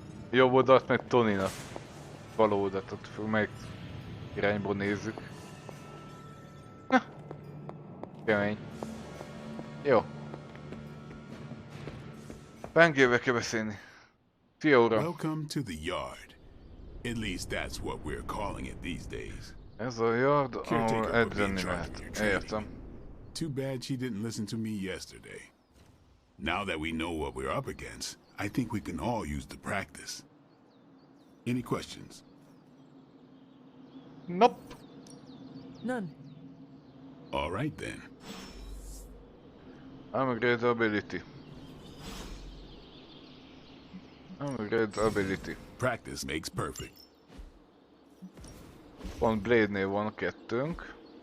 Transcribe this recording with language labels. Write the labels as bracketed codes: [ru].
[hu] Jobb oldalt meg Tony-nak. Bal oldalt, ott melyik irányból nézzük. Kemény. Jó. Pengével kell beszélni. Szia, uram. [en] Welcome to the yard. At least that's what we're calling it these days. [hu] Ez a yard, ahol edzeni lehet. Értem. [en] Too bad she didn't listen to me yesterday. Now that we know what we're up against, I think we can all use the practice. Any questions? Nope. None. All right then. I'm a great ability. I'm a great ability. Practice makes perfect. [hu] Pont Blade-nél van kettőnk.